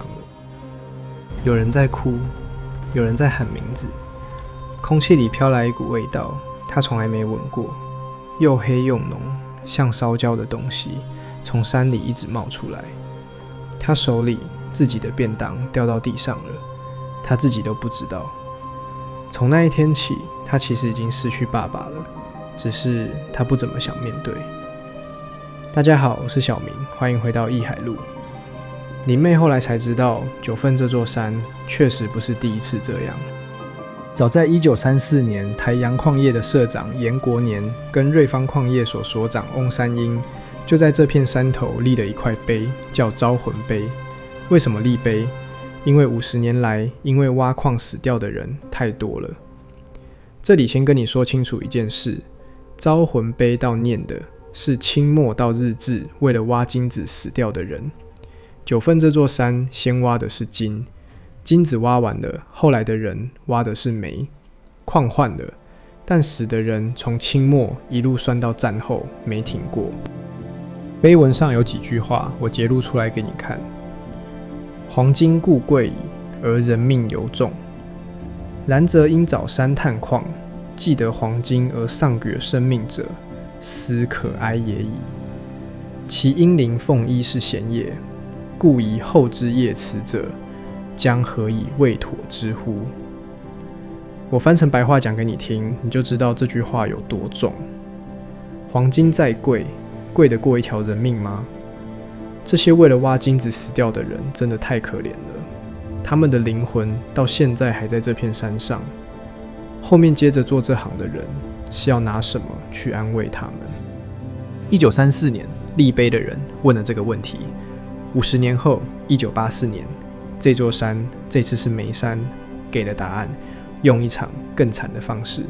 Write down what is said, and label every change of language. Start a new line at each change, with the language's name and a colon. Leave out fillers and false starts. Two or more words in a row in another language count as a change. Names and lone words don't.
Chinese: 有人在哭，有人在喊名字，空氣裡飄來一股味道，他從來沒聞過，又黑又濃，像燒焦的東西從山裡一直冒出來。他手裡自己的便當掉到地上了，他自己都不知道。從那一天起，他其實已經失去爸爸了，只是他不怎麼想面對。大家好，我是小明，歡迎回到藝海路。林妹後來才知道，九份這座山確實不是第一次這樣。早在1934年，台陽礦業的社長嚴國年跟瑞芳礦業所所長翁山英就在這片山頭立了一塊碑，叫招魂碑。為什麼立碑？因為50年來因為挖礦死掉的人太多了。這裡先跟你說清楚一件事，招魂碑悼念的是清末到日治為了挖金子死掉的人。九份這座山先挖的是金，金子挖完了，後來的人挖的是煤，礦換了，但死的人從清末一路算到戰後沒停過。碑文上有幾句話，我截錄出來給你看。
Literary Chinese: 黃金固貴矣，而人命猶重。然則應找山探礦，既得黃金而喪絕生命者，斯可哀也已。其英靈鳳衣是閒也，故宜後之業辭者，將何以未妥之乎？
Chinese: 我翻成白話講給你聽，你就知道這句話有多重。黃金再貴，貴得過一條人命嗎？這些為了挖金子死掉的人真的太可憐了，他們的靈魂到現在還在這片山上。後面接着做這行的人是要拿什麼去安慰他們？1934年立碑的人問了這個問題，50年後，1984年，這座山這次是梅山給了答案，用一場更慘的方式。